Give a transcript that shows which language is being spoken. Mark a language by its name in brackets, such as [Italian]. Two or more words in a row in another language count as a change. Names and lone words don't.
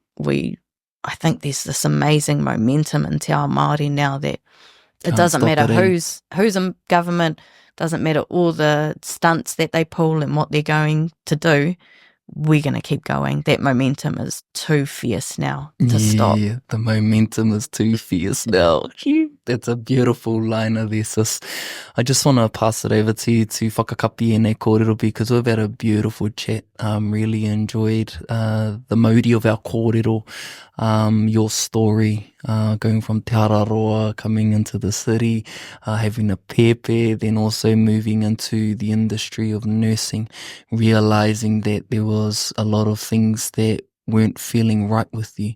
[English] I think there's this amazing momentum in [Māori] Te Ao Māori [English] now that it doesn't matter who's in government, doesn't matter all the stunts that they pull and what they're going to do. We're going to keep going. That momentum is too fierce now to stop. Yeah, the momentum is too fierce now. That's a beautiful line of this. I just want to pass it over to you to [Māori] whakakapi e nei kōrero, [English] because we've had a beautiful chat. Really enjoyed the mauri of our kōrero, your story, going from Te Araroa, coming into the city, having a pepe, then also moving into the industry of nursing, realizing that there was a lot of things that weren't feeling right with you.